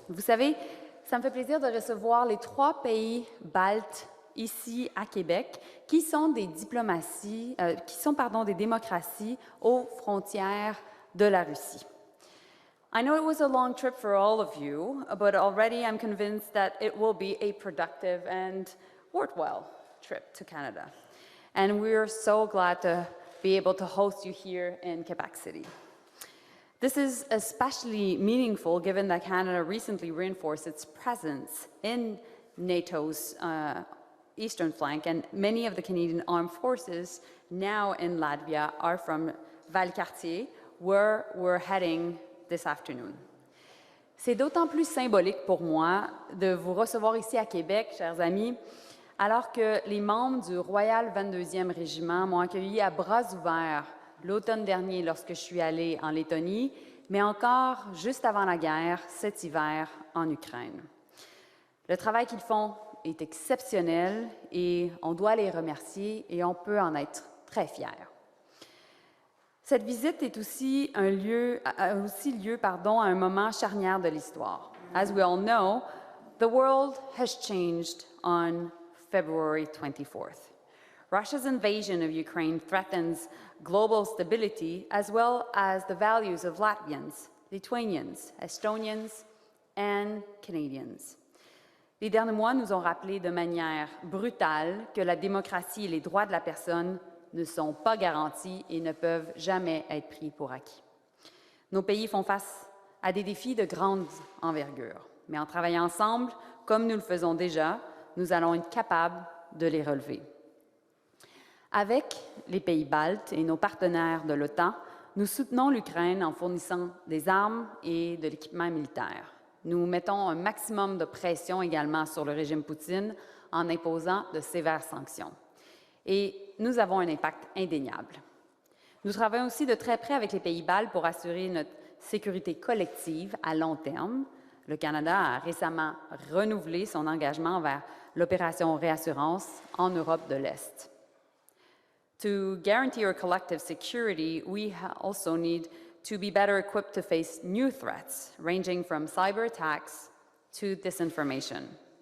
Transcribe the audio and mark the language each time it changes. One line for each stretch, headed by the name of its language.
French: Vous savez, ça me fait plaisir de recevoir les 3 pays baltes ici à Québec, qui sont des diplomaties, des démocraties aux frontières de la Russie.
English: I know it was a long trip for all of you, but already I'm convinced that it will be a productive and worthwhile trip to Canada. And we're so glad to be able to host you here in Quebec City. This is especially meaningful given that Canada recently reinforced its presence in NATO's eastern flank, and many of the Canadian armed forces now in Latvia are from Valcartier, where we're heading this afternoon.
French: C'est d'autant plus symbolique pour moi de vous recevoir ici à Québec, chers amis, alors que les membres du Royal 22e Régiment m'ont accueilli à bras ouverts l'automne dernier lorsque je suis allée en Lettonie, mais encore juste avant la guerre, cet hiver, en Ukraine. Le travail qu'ils font est exceptionnel et on doit les remercier et on peut en être très fiers. Cette visite est aussi lieu à un moment charnière de l'histoire.
English: As we all know, the world has changed on February 24th. Russia's invasion of Ukraine threatens global stability as well as the values of Latvians, Lithuanians, Estonians, and Canadians.
French: Les derniers mois nous ont rappelé de manière brutale que la démocratie et les droits de la personne ne sont pas garantis et ne peuvent jamais être pris pour acquis. Nos pays font face à des défis de grande envergure, mais en travaillant ensemble, comme nous le faisons déjà, nous allons être capables de les relever. Avec les pays baltes et nos partenaires de l'OTAN, nous soutenons l'Ukraine en fournissant des armes et de l'équipement militaire. Nous mettons un maximum de pression également sur le régime Poutine en imposant de sévères sanctions. Et nous avons un impact indéniable. Nous travaillons aussi de très près avec les pays baltes pour assurer notre sécurité collective à long terme. Le Canada a récemment renouvelé son engagement vers l'opération REASSURANCE en Europe de l'Est.
English: To guarantee our collective security, we also need to be better equipped to face new threats, ranging from cyber attacks to disinformation.